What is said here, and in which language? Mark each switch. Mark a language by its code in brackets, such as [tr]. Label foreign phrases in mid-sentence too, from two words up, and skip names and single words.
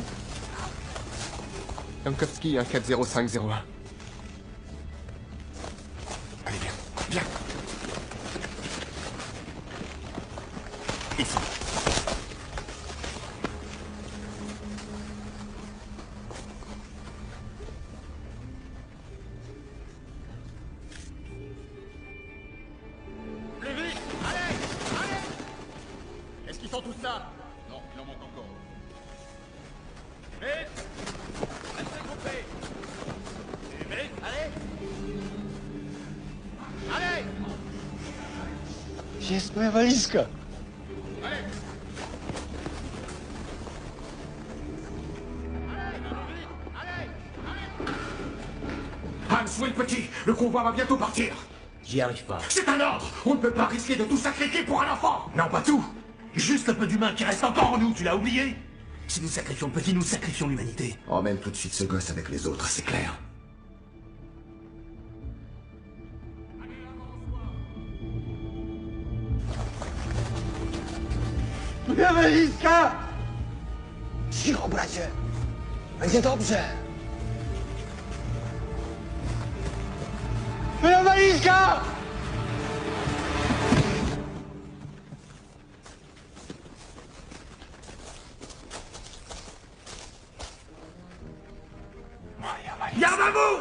[fr] Jankowski 14050. Allez, viens, viens. Ici. Plus vite! Allez! Allez! Est-ce qu'ils sont tous là? Non, il en manque encore. Vite! Restez groupés! Et vite! Allez! Allez! [pl] Gdzie jest moja walizka? [fr] Allez! Hans, où est le petit? Le convoi va bientôt partir. J'y arrive pas. C'est un ordre. On ne peut pas risquer de tout sacrifier pour un enfant. Non, pas tout. Juste le peu d'humain qui reste encore en nous, tu l'as oublié? Si nous sacrifions le petit, nous sacrifions l'humanité. Emmène tout de suite ce gosse avec les autres, c'est clair. [pl] Moja walizka! Cicho, bracie. Będzie dobrze. Moja walizka! [fr] Garde à vous!